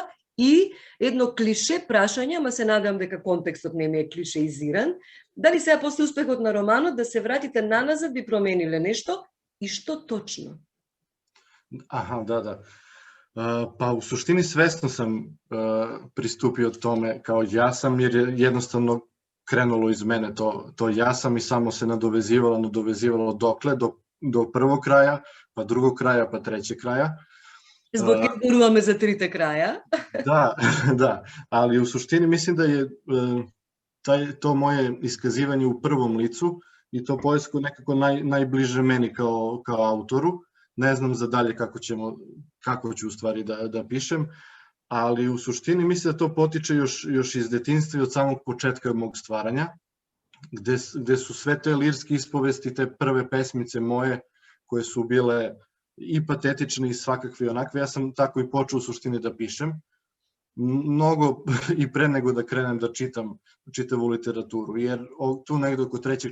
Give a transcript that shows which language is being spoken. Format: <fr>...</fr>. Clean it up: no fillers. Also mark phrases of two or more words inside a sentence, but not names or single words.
<mk>И едно клише прашање, ама се надам дека контекстот не ми е клишеизиран, дали сега после успехот на романот да се вратите наназад би промениле нешто и што точно?</mk> <sr>Аха, да. Па у суштини свесно сам приступио томе као ја сам, jer jednostavno krenulo iz mene to ja sam i samo se nadovezivalo dokle, do prvog kraja, pa drugog kraja, pa trećeg kraja.</sr> <mk>Због изборуваме за трите краја.</mk> <sr>Da, ali u suštini mislim da je to moje iskazivanje u prvom licu i to poetsko nekako najbliže meni kao autoru. Ne znam za dalje kako ću u stvari da pišem, ali u suštini mislim da to potiče još iz detinjstva i od samog početka mog stvaranja, gde su sve te lirske ispovesti, te prve pesmice moje, koje su bile i patetične i svakakve i onakve, ja sam tako i počeo u suštini da pišem, mnogo i pre nego da krenem da čitam čitavu literaturu, jer tu negde oko 3.</sr>